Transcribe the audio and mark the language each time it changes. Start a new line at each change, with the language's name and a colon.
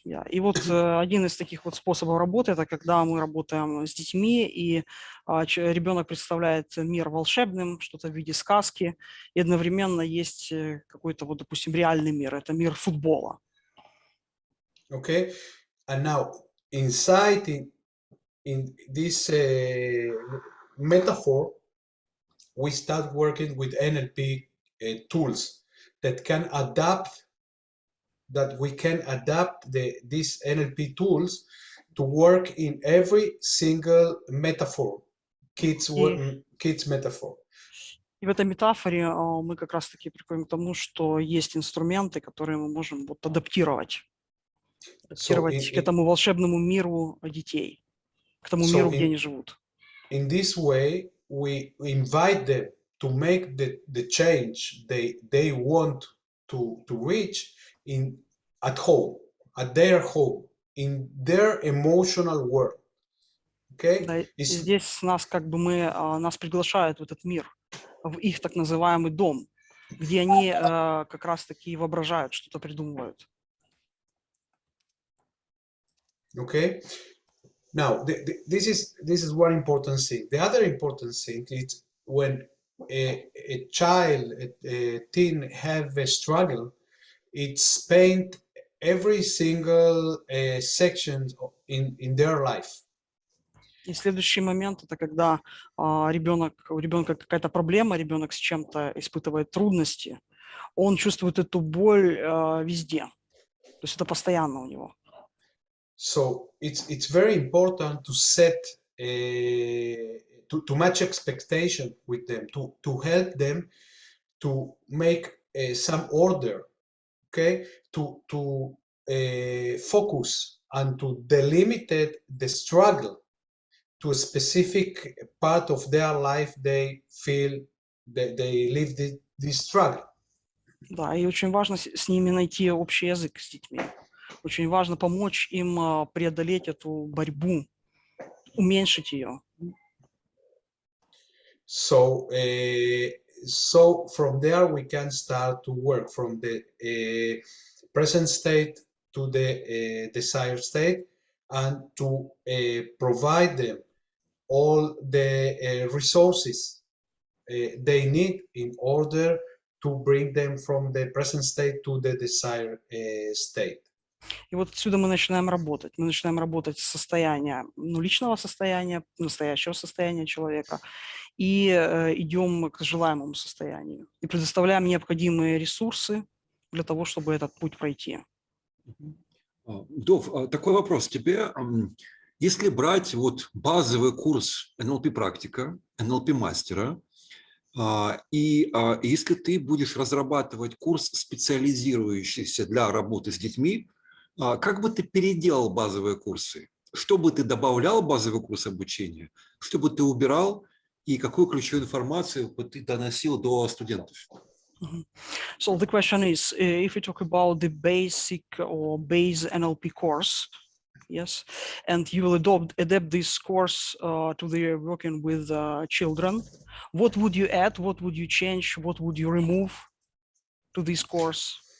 Russian: И вот один из таких вот способов работы – это когда мы работаем с детьми, и ребенок представляет мир волшебным, что-то в виде сказки, и одновременно есть какой-то, вот, допустим, реальный мир – это мир футбола.
English: Okay, and now inside in this metaphor, we start working with NLP tools that can adapt. That we can adapt these NLP tools to work in every single metaphor, kids metaphor.
Russian: И в этой метафоре мы как раз-таки приходим к тому, что есть инструменты, которые мы можем вот адаптировать к этому волшебному миру детей, к тому миру, где они живут.
English: In this way, we invite them to make the change they want to reach at home, at their home, in their emotional world. Okay?
Russian: Да, здесь нас приглашают в этот мир, в их так называемый дом, где они как раз-таки воображают, что-то придумывают.
English: Okay. Now, this is one important thing. The other important thing is when a child, a teen have a struggle, it's spent every single section in their life.
Russian: И следующий момент – это когда у ребенка какая-то проблема, ребенок с чем-то испытывает трудности, он чувствует эту боль везде. То есть это постоянно у него.
English: So it's very important to set to match expectation with them, to help them to make some order, okay, to focus and to delimit the struggle to a specific part of their life they feel that they live this struggle.
Russian: Да, и очень важно с ними найти общий язык с детьми. Очень важно помочь им преодолеть эту борьбу, уменьшить ее.
English: So so from there we can start to work from the present state to the desired state, and to provide them all the resources they need in order to bring them from the present state to the desired state.
Russian: И вот отсюда мы начинаем работать. Мы начинаем работать с состояния, личного состояния, настоящего состояния человека, и идем к желаемому состоянию. И предоставляем необходимые ресурсы для того, чтобы этот путь пройти. Дов, такой вопрос тебе. Если брать вот базовый курс НЛП-практика, НЛП-мастера, и если ты будешь разрабатывать курс, специализирующийся для работы с детьми, как бы ты переделал базовые курсы? Что бы ты добавлял в базовый курс обучения? Что бы ты убирал? И какую ключевую информацию бы ты доносил до студентов?
English: So the question is, if we talk about the basic or base NLP course, yes, and you will adapt this course to the working with children, what would you add? What would you change? What would you remove to this course?